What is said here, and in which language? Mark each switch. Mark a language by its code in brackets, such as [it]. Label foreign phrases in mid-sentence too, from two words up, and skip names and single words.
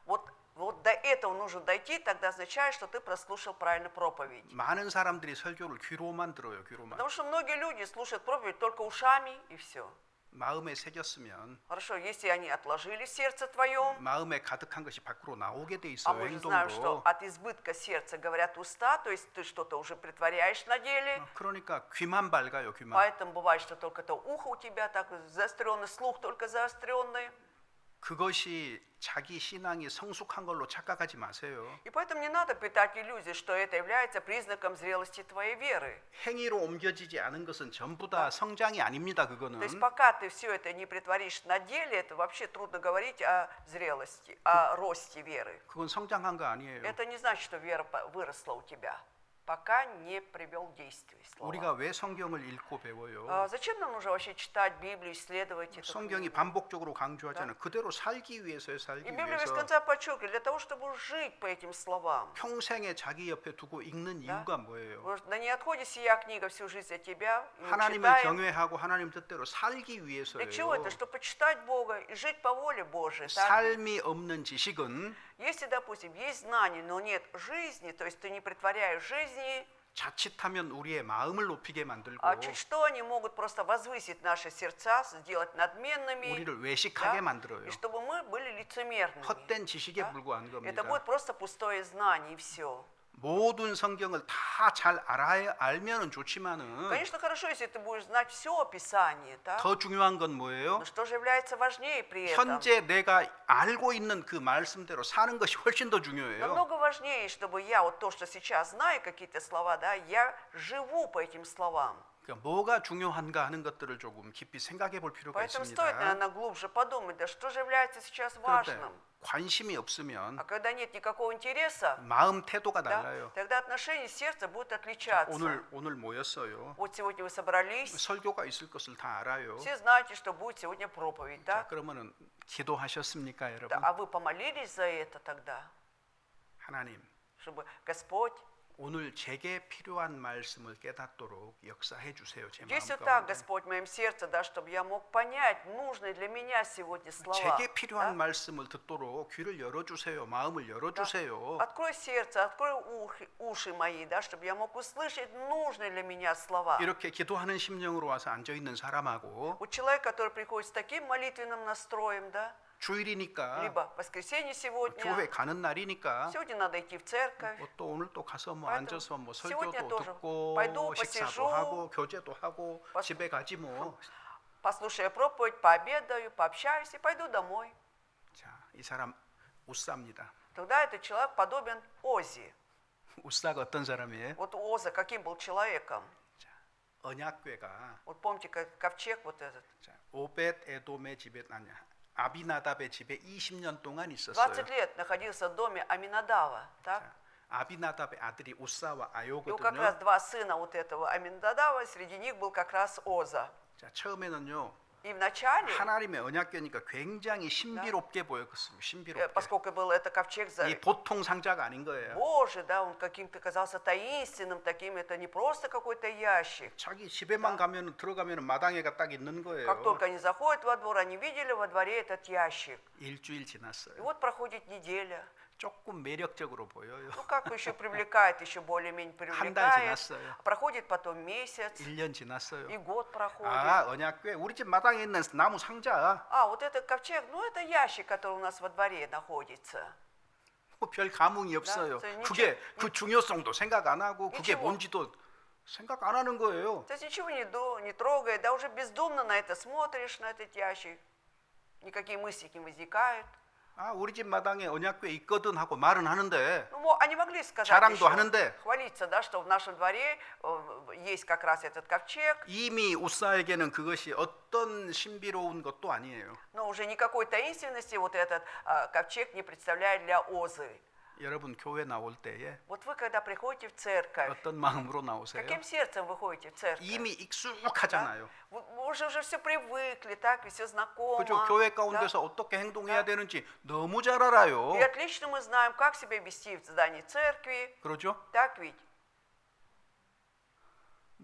[ru] Вот Вот до этого нужно дойти, тогда означает, что ты прослушал правильно проповедь. [ko] 많은 사람들이 설교를 귀로만 들어요. 귀로만. [ru] Потому что многие люди слушают проповедь только ушами и все. [ko] 마음에 새겼으면 [ru] Хорошо, если они отложили в сердце твоем, [ko] 마음에 가득한 것이 밖으로 나오게 돼 [ru] а [ko] 있어요. [ru] мы же знаем, что [ko] 행동으로. [ru] от избытка сердца говорят уста, то есть ты что-то уже притворяешь на деле, [ko] 그러니까 귀만 밝아요. 귀만. [ru] поэтому бывает, что только то ухо у тебя так заостренный, слух только заостренный. [ko] 그것이 자기 신앙이 성숙한 걸로 착각하지 마세요. [ru] И поэтому не надо питать иллюзии, что это является признаком зрелости твоей веры. [ko] 행위로 옮겨지지 않은 것은 전부 다 성장이 아닙니다. [ru] То есть [ko] 그거는. [ru] пока ты все это не притворишь на деле, это вообще трудно говорить о зрелости, о росте веры. [ko] 그건 성장한 거 아니에요. [ru] Это не значит, что вера выросла у тебя, пока не привел в действие слова. [ko] 우리가 왜 성경을 읽고 배워요? [ru] Зачем нам нужно вообще читать Библию, исследовать эту [ko] 성경이 [ru] книгу? [ko] 반복적으로 강조하잖아요. 그대로 살기 위해서요. 살기 [ru] И Библия без [ko] 위해서. [ru] конца подчеркивает, для того, чтобы жить по этим словам. [ko] 평생에 자기 옆에 두고 읽는 이유가 뭐예요? [ru] Да не отходит сия книга всю жизнь от тебя, и мы [ko] 하나님을 [ru] читаем. [ko] 경외하고 하나님 뜻대로 살기 위해서예요. [ru] Для чего это? Чтобы почитать Бога и жить по воле Божией. так? [ko] 삶이 없는 지식은 [ru] Если, допустим, есть знание, но нет жизни, то есть ты не притворяешь жизни, [ko] 자칫하면 우리의 마음을 높이게 만들고 [ru] а чуть что они могут просто возвысить наши сердца, сделать надменными, [ko] 우리를 외식하게 [ru] да, [ko] 만들어요. [ru] и чтобы мы были лицемерными. [ko] 헛된 지식에 [ru] да? [ko] 불과한 [ru] Это [ko] 겁니다. [ru] будет просто пустое знание и все. [ko] 모든 성경을 다 잘 알면은 좋지만은 [ru] Конечно, хорошо, если ты будешь знать все описание, да? [ko] 더 중요한 건 뭐예요? [ru] Но что же является важнее при этом? [ko] 현재 내가 알고 있는 그 말씀대로 사는 것이 훨씬 더 중요해요. [ru] Намного важнее, чтобы я вот то, что сейчас знаю, какие-то слова, да, я живу по этим словам. [ko] 그러니까 뭐가 중요한가 하는 것들을 조금 깊이 생각해 볼 필요가 [ru] Поэтому [ko] 있습니다. [ru] стоит, наверное, глубже подумать, да что же является сейчас [ko] 그런데 [ru] важным. [ko] 관심이 없으면 [ru] А когда нет никакого интереса, [ko] 마음 태도가 [ru] да, [ko] 달라요. [ru] тогда отношение сердца будет отличаться. [ko] 오늘 모였어요. [ru] Вот сегодня вы собрались, [ko] 설교가 있을 것을 다 알아요. [ru] все знаете, что будет сегодня проповедь, [ko] 자, [ru] да? [ko] 그러면은 기도하셨습니까, 여러분? [ru] Да, а вы помолились за это тогда, [ko] 하나님, [ru] чтобы Господь, [ko] 오늘 제게 필요한 말씀을 깨닫도록 역사해 주세요. 제 마음 [ru] действуй так, [ko] 가운데. [ru] Господь, в моем сердце, да, чтобы я мог понять нужные для меня сегодня слова. [ko] 제게 필요한 [ru] да? [ko] 말씀을 듣도록 귀를 열어 주세요. 마음을 열어 [ru] Да. [ko] 주세요. [ru] Открой сердце, открой уши мои, да, чтобы я мог услышать нужные для меня слова. [ko] 이렇게 기도하는 심령으로 와서 앉아 있는 사람하고 [ru] Вот человек, который приходит с таким молитвенным настроем, да, [ko] 주일이니까 [ru] либо воскресенье сегодня, [ko] 교회 가는 날이니까 [ru] сегодня надо идти в церковь, [ko] 또 오늘 또 가서 뭐 [ru] поэтому [ko] 앉아서 뭐 [ru] сегодня [ko] 설교도 [ru] тоже [ko] 듣고 [ru] пойду, [ko] 식사도 [ru] посижу, [ko] 하고 교제도 하고 [ru] пос- [ko] 집에 가지 뭐. [ru] послушаю проповедь, пообедаю, пообщаюсь и пойду домой. [ko] 자, 이 사람 우사입니다. [ru] Тогда этот человек подобен Озе. [ko] 우사가 어떤 사람이에요? [ru] Вот Оза каким был человеком? [ko] 자, 언약궤가 [ru] Вот помните, как ковчег вот этот. [ko] 자, 오벳 에돔의 집에 아니야. 아비나답의 집에 20년 동안 있었어요. [ru] 20 лет находился в доме Аминадава, так? [ko] 자, 아비나답의 아들이 우사와 [ru] И вот как [ko] 아요거든요. [ru] раз два сына вот этого Аминадава, среди них был как раз Оза. [ko] 자, 처음에는요. [ru] И вначале, [ko] 하나님의 언약궤니까 굉장히 신비롭게 보였습니다. 신비롭게. [ru] поскольку был это ковчег [ko] 이 보통 상자가 아닌 거예요. [ru] Божий, да, он каким-то казался таинственным таким, это не просто какой-то ящик. [ko] 자기 집에만 가면 들어가면 마당에가 딱 있는 거예요. [ru] Как только они заходят во двор, они видели во дворе этот ящик. [ko] 일주일 [ru] И [ko] 지났어요. [ru] вот проходит неделя. [ko] 조금 매력적으로 보여요. [ru] Ну как еще привлекает, еще более-менее [ko] 한 달 [ru] привлекает. [ko] 지났어요. [ru] Проходит потом месяц, [ko] 1년 지났어요. [ru] и год проходит. [ko] 아, 언약궤 우리 집 마당에 있는 나무 상자. [ru] А, вот этот ковчег, ну это ящик, который у нас во дворе находится. [ko] 뭐 별 감흥이 없어요. 저 그게 그 중요성도 생각 안 하고 그게 [ru] ничего. [ko] 뭔지도 생각 안 하는 거예요. [ru] То есть ничего не трогает, да уже бездумно на это смотришь, на этот ящик. Никакие мысли не возникают. [ko] 아, 우리 집 마당에 언약궤 있거든 하고 말은 하는데 [ru] Ну, они могли сказать [ko] 자랑도 [ru] еще, [ko] 하는데 [ru] хвалиться, да, что в нашем дворе есть как раз этот ковчег, [ko] 이미 우사에게는 그것이 어떤 신비로운 것도 아니에요. [ru] но уже никакой таинственности вот этот ковчег не представляет для Озы. [ko] 여러분 교회 나올 때에 [ru] Вот вы, когда приходите в церковь, [ko] 어떤 마음으로 나오세요? [ru] каким сердцем вы ходите в церковь? [ko] 이미 익숙하잖아요. [ru] Вы уже все привыкли, так, и все знакомо. [ko] 그죠? 교회 [ru] да? [ko] 가운데서 어떻게 행동해야 되는지 너무 잘 알아요. [ru] И отлично мы знаем, как себя вести в здании церкви, [ko] 그러죠? [ru] так ведь?